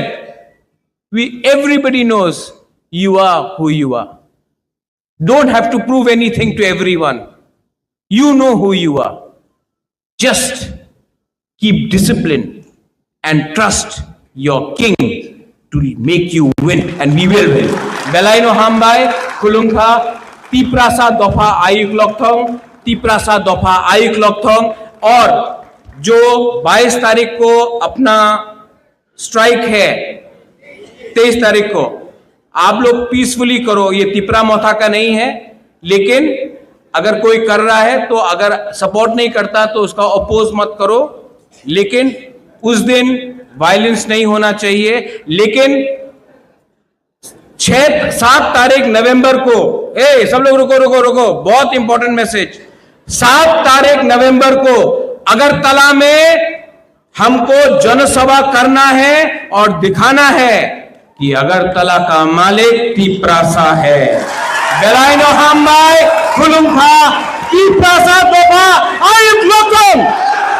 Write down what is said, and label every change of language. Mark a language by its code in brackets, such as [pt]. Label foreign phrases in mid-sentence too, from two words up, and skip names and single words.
[en] Everybody knows you are who you are. Don't have to prove anything to everyone. You know who you are. Just keep discipline and trust your king to make you win, and we will win. [trp] Belaino hambai kulungkha tiprasa dofa ayuk lokthong, tiprasa dofa ayuk lokthong। [hi] और जो 22 तारीख को अपना स्ट्राइक है, 23 तारीख को आप लोग पीसफुली करो। ये तिपरा मोथा का नहीं है, लेकिन अगर कोई कर रहा है तो अगर सपोर्ट नहीं करता तो उसका अपोज मत करो, लेकिन उस दिन वायलेंस नहीं होना चाहिए। लेकिन 7 तारीख नवंबर को, सब लोग रुको रुको रुको, बहुत [en] important message. [hi] 7 तारीख नवंबर को अगरतला में हमको जनसभा करना है और दिखाना है कि अगरतला का मालिक तिपरासा है। [trp] बेलाइनो हामबाई खुलुमखा तिपरासा दोफा आयुक लोकम।